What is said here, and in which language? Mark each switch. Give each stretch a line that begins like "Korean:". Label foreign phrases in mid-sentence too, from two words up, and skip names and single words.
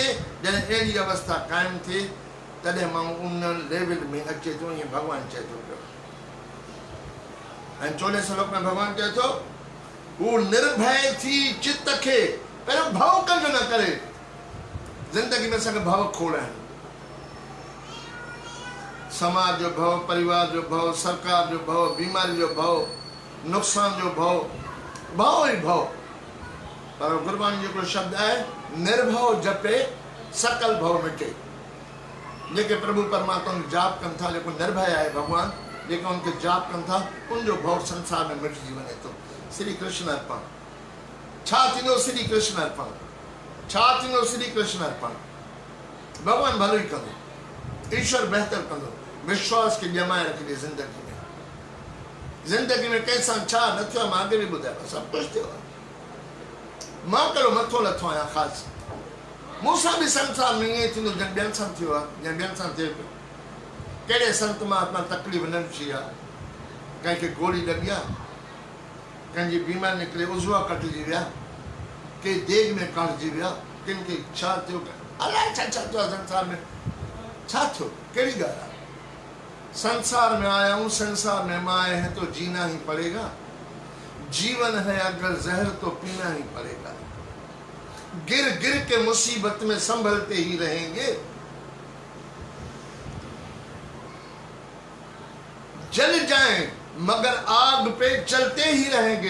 Sindhi: जॾहिं अहिड़ी अवस्था क़ाइमु थिए तॾहिं माण्हू उन लेवल में अचे थो। ईअं भॻवानु चए थो पियो। ऐं 14 श्लोक में भॻवानु चए थो हू निर्भय थी चित खे, पहिरियों भउ कंजो न करे। ज़िंदगी में असांखे भउ खोड़ आहिनि, समाज जो भव, परिवार जो भव, सरकार जो भव, बीमारी जो भव, नुक़सान जो भव, भव ही भव। पर गुरबाणी जो शब्द है,
Punjabi: निर्भव जपे सकल भव मिटे।
Sindhi: जेके प्रभु परमात्मा को जाप कन था, जेको निर्भय है भगवान, जेको उनके जाप कन था, उनजो भव संसार में मिटजी वने तो। श्री कृष्ण अर्पण। छा थींदो श्री कृष्ण अर्पण? छा थींदो श्री कृष्ण अर्पण? भगवान भलो ही कंदो, ईश्वर बेहतर कंदो। विश्वास के जमाए रखिजे जिंदगी में। जिंदगी में कंहिं सां छा न थियो, मां अॻे बि ॿुधायो, सभु कुझु थियो आहे। मां कहिड़ो मथो लथो आहियां ख़ासि। मूंसां बि संसार में ईअं थींदो जंहिं ॿियनि सां थियो आहे, जंहिं ॿियनि सां थिए पियो। कहिड़े संत महात्मा तकलीफ़ न ॾिठी आहे? कंहिंखे गोली लॻी आहे, कंहिंजी बीमारी निकिरे उज़वा कटिजी विया, के देग में काटिजी विया, किन खे छा थियो, अलाए छा छा थियो आहे संसार में। छा थियो? कहिड़ी ॻाल्हि आहे?
Hindi: संसार में आया हूँ, संसार में माए हैं तो जीना ही पड़ेगा। जीवन है अगर जहर तो पीना ही पड़ेगा। गिर गिर के मुसीबत में संभलते ही रहेंगे। जल जाएं मगर आग पे चलते ही रहेंगे।